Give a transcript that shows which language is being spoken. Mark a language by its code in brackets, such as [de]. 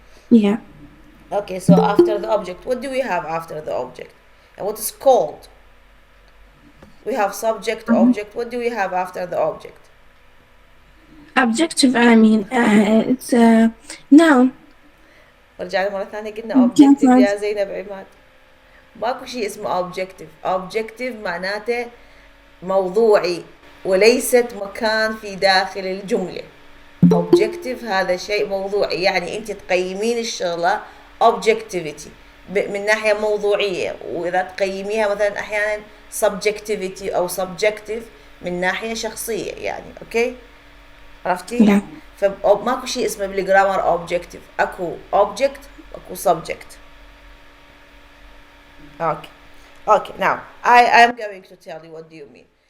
[en] Yeah. Okay, so after the object, what do we have after the object? And what is called? We have subject, object. What do we have after the object? Objective, I mean, it's a noun. [ar] ورجعنا مرة ثانية قلنا objective يا زينب عماد. ماكو شيء اسمه objective. Objective معناته موضوعي وليست مكان في داخل الجملة. Objective هذا شيء موضوعي، يعني أنت تقيمين الشغلة objectivity من ناحية موضوعية، وإذا تقيميها مثلا أحيانا subjectivity أو subjective من ناحية شخصية، يعني أوكي؟ عرفتي؟ فماكو شيء اسمه بالجرامر objective. اكو object اكو subject. [en] Okay, now I am going to tell you what do you mean.